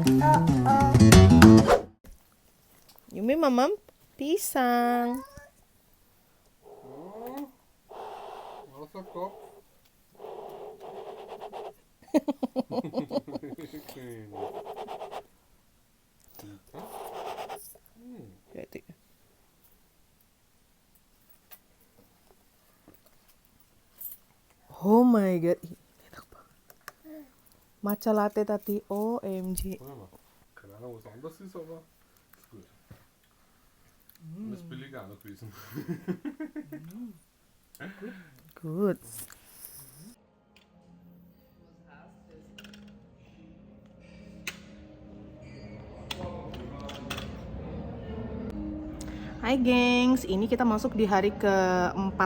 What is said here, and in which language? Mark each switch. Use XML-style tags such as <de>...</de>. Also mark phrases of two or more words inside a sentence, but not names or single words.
<id>Yumi mamam pisang.</id> <de>Wasserkopf.</de> <id>Jadi.</id> <en>Oh my god,</en> <id>ih, enak banget. Matcha latte tadi, OMG.</id> <de>Warte mal. Keine Ahnung, was anders ist, aber ist gut. Und ist billiger auch gewesen.</de> <en>Good.</en> <id>Hai gengs, ini kita masuk di hari keempat.</id>